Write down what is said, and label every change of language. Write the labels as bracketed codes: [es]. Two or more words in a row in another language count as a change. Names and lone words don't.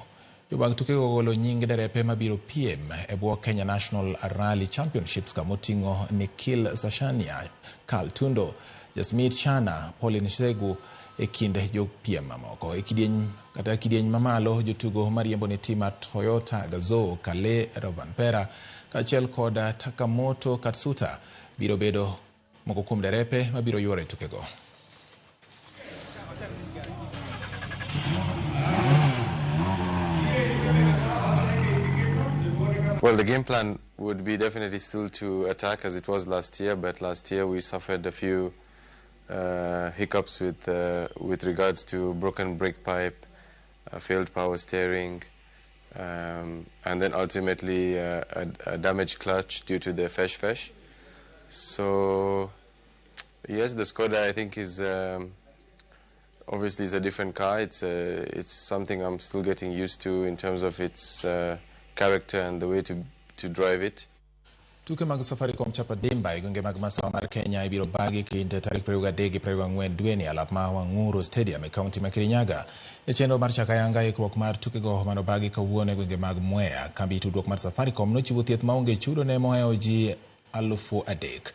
[luo] Jobag tuke golo nying derepe mabiro piem e bwo Kenya National Rally Championships kamoting'o Nikhil Sashania, Carl Tundo, Jasmit Chana, Pauline Shegu e kinde jopiem mamoko. E kidieny mamalo jotugo mariembo ne tim mar Toyota Gazoo, Kale Rovanpera kaachiel kod Takamoto Katsuta biro bedo moko kuom derepe mabiro yuoro e tukego. [en] Well, the game plan would be definitely still to attack as it was last year, but last year we suffered a few hiccups with regards to broken brake pipe, failed power steering, and then ultimately a damaged clutch due to the fesh. So yes, the Skoda I think is obviously is a different car. It's something I'm still getting used to in terms of its character and the way to drive it. [luo] Tuke mag Safaricom chapa dimba e gwenge mag masawa mar Kenya ibiro bagi kinde tarik 23 gi 24 dwe ni alap ma Wang'uru Stadium e kaunti ma Kirinyaga. E chenro mar chakayanga ikruok mar tuke go mano bagi kawuono e gwenge mag Mwea. Kambi tudruok mar Safaricom nochiwo thieth maonge chudo ne mohewo ji 3,000.